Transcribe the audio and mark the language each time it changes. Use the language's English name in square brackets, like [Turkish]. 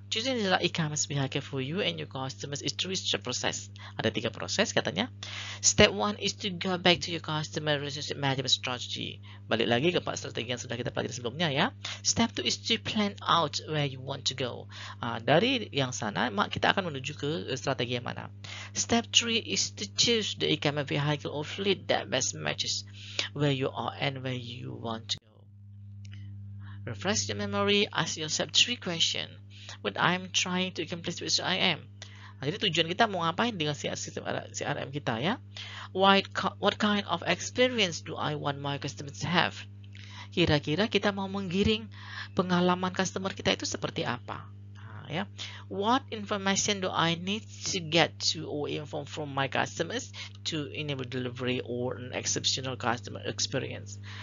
[English] Choosing the right e-commerce vehicle for you and your customers is three-step process. [Indonesian] Ada 3 proses katanya. [English] Step 1 is to go back to your customer relationship management strategy. [Indonesian] Balik lagi ke 4 strategi yang sudah kita pelajari sebelumnya ya. [English] Step 2 is to plan out where you want to go. [Indonesian] Dari yang sana, kita akan menuju ke strategi yang mana. [English] Step 3 is to choose the e-commerce vehicle or fleet that best matches where you are and where you want to go. Refresh your memory, ask yourself 3 questions. What I'm trying to accomplish with CRM. [Indonesian] Jadi tujuan kita mau ngapain dengan sistem CRM kita ya? [English] What kind of experience do I want my customers to have? [Indonesian] Kira-kira kita mau menggiring pengalaman customer kita itu seperti apa? Ya. [English] What information do I need to get to or inform from my customers to enable delivery or an exceptional customer experience?